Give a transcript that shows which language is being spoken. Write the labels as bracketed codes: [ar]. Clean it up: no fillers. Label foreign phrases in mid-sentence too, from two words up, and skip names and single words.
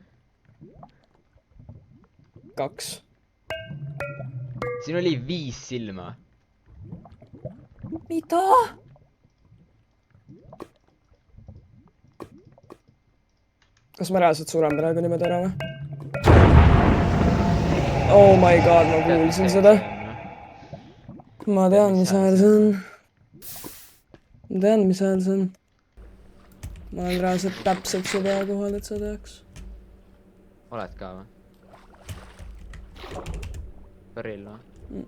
[et] 2. Siin oli 5 silma. Mida? Kas ma reaalselt suren praegu niimoodi ära või? [en] Oh my god, [et] ma kuulsin seda. Ma tean, mis hääl see on. Ma tean, mis hääl see on. Ma olen reaalselt täpselt su pea kohal, et sa teaks. Oled ka või? Päril või?